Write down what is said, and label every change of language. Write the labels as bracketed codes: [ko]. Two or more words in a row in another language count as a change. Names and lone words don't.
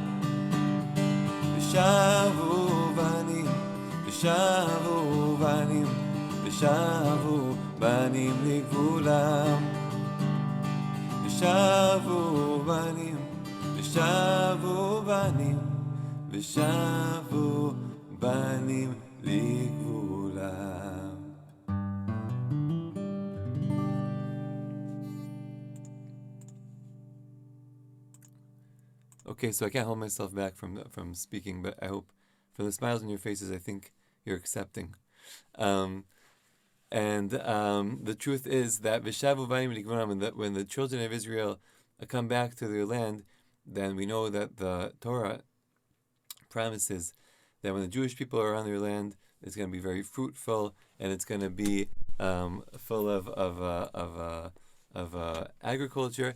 [he] ושבו בנים, ושבו בנים, ושבו בנים לגבולם. ושבו בנים, ושבו בנים, ושבו בנים לגבולם. [en] Okay, so I can't hold myself back from speaking, but I hope from the smiles on your faces, I think you're accepting. The truth is that [he] ושבו בנים לגבולם, [en] that when the children of Israel come back to their land, then we know that the Torah promises that when the Jewish people are on their land, it's going to be very fruitful, and it's going to be full of agriculture.